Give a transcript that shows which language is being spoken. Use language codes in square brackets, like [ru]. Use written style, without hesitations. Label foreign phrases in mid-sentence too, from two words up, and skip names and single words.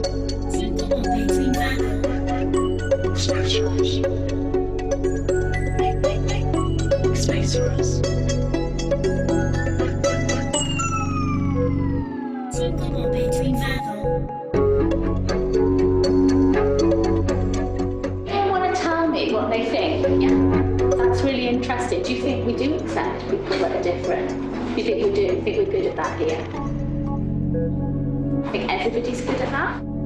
[cy] Ti'n gwybod be dwi'n feddwl? [en] Space for us. Make space for us. [cy] Ti'n gwybod be dwi'n feddwl? [en] They want to tell me what they think. Yeah, that's really interesting. Do you think we do accept people that are different? Do you think we do? Think we're good at that here? I think everybody's good at that.